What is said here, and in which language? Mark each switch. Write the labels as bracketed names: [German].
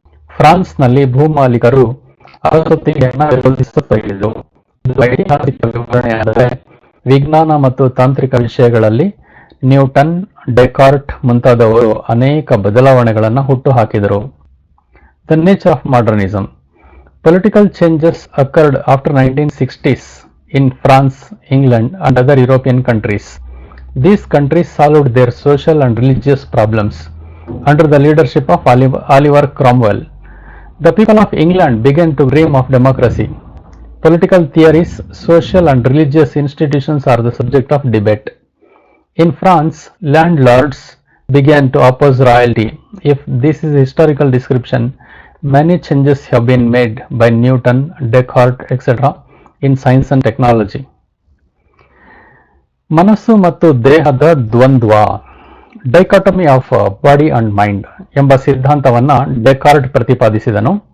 [Kannada] ಫ್ರಾನ್ಸ್ನಲ್ಲಿ ಭೂಮಾಲೀಕರು ಅರಸೊತ್ತಿಗೆಯನ್ನು ವಿರೋಧಿಸತೊಡಗಿದರು. ಇದು ಐತಿಹಾಸಿಕ ವಿವರಣೆಯಾದರೆ ವಿಜ್ಞಾನ ಮತ್ತು ತಾಂತ್ರಿಕ ವಿಷಯಗಳಲ್ಲಿ ನ್ಯೂಟನ್, ಡೆಕಾರ್ಟ್ ಮುಂತಾದವರು ಅನೇಕ ಬದಲಾವಣೆಗಳನ್ನು ಹುಟ್ಟುಹಾಕಿದರು. [English] The nature of modernism. Political changes occurred after 1960s in France, England and other European countries. These countries solved their social and religious problems under the leadership of Oliver Cromwell. The people of England began to dream of democracy. Political theories, social and religious institutions are the subject of debate. In France, landlords began to oppose royalty. If this is a historical description, many changes have been made by Newton, Descartes, etc. in science and technology. [Kannada] ಮನಸ್ಸು ಮತ್ತು ದೇಹದ ದ್ವಂದ್ವ, [English] dichotomy of body and mind [Kannada] ಎಂಬ ಸಿದ್ಧಾಂತವನ್ನ ಡೆಕಾರ್ಟ್ ಪ್ರತಿಪಾದಿಸಿದನು.